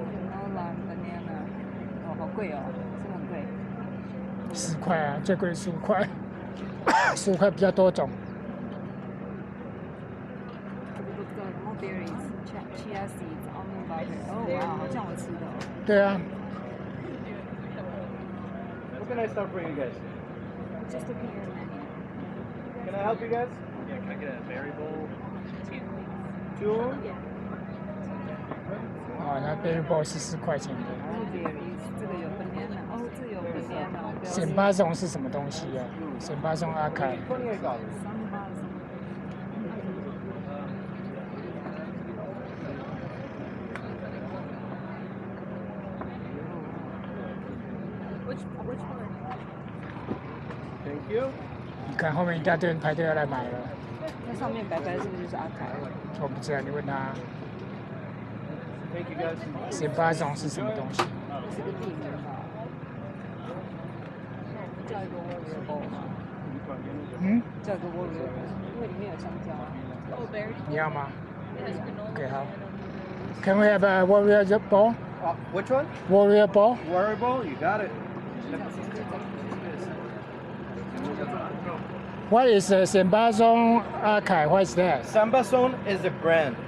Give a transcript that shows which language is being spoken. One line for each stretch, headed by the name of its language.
Chinese: granola banana， 哦，好贵哦，真的很贵。 10块啊，最贵15块，15块比较多种。这个什么 berries、chia seeds、almond butter， 哦哇，好像我吃的哦。对啊，
English: What can I start for you guys? Just looking at the menu. Can I help you guys? Yeah, can I get a berry bowl? 2?
Chinese: 哦，那 berry bowl 是14块钱的。然后 berries， 这个有 banana， 哦，这有 banana。鲜巴松是什么东西啊？鲜巴松阿凯。
English: $28. Which one? Thank you.
Chinese: 你看后面一大堆人排队要来买了。那上面白白是不是就是阿凯？我不知道，你问他。
English: Thank you guys.
Chinese: 鲜巴松是什么东西？这是个地名吧？叫一个 warrior bowl 吗？嗯，叫一个 warrior bowl，因为里面有香蕉啊。你要吗？OK， 好。
English: Can we have a warrior bowl? Which one? Warrior bowl? Warrior bowl? You got it. What is Sambazon Akai? What is that? Sambazon is the brand.